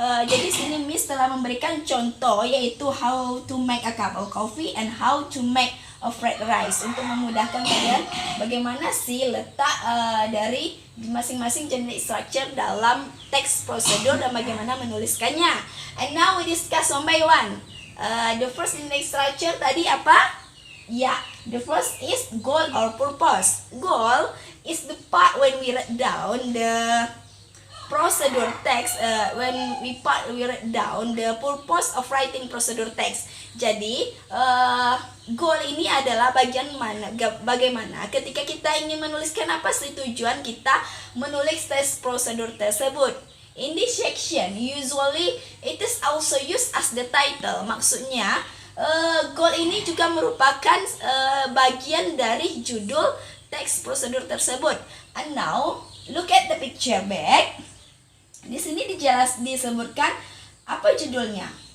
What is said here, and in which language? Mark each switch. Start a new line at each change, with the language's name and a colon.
Indonesian: Jadi sini Miss telah memberikan contoh yaitu
English: how to make a cup of coffee and how to make a fried rice
Indonesian: untuk memudahkan kalian bagaimana sih letak dari masing-masing generic structure dalam text procedure dan bagaimana menuliskannya.
English: And now we discuss one by one. The first generic structure
Indonesian: tadi apa?
English: Yeah, the first is goal or purpose. Goal is the part when we write down the procedure text. When we write down the purpose of writing procedure text.
Indonesian: Jadi goal ini adalah bagaimana ketika kita ingin menuliskan apa sih tujuan kita menulis teks prosedur tersebut.
English: In this section, usually it is also used as the title.
Indonesian: Maksudnya, goal ini juga merupakan bagian dari judul teks prosedur tersebut.
English: And now, look at the picture back.
Indonesian: Di sini disebutkan apa judulnya.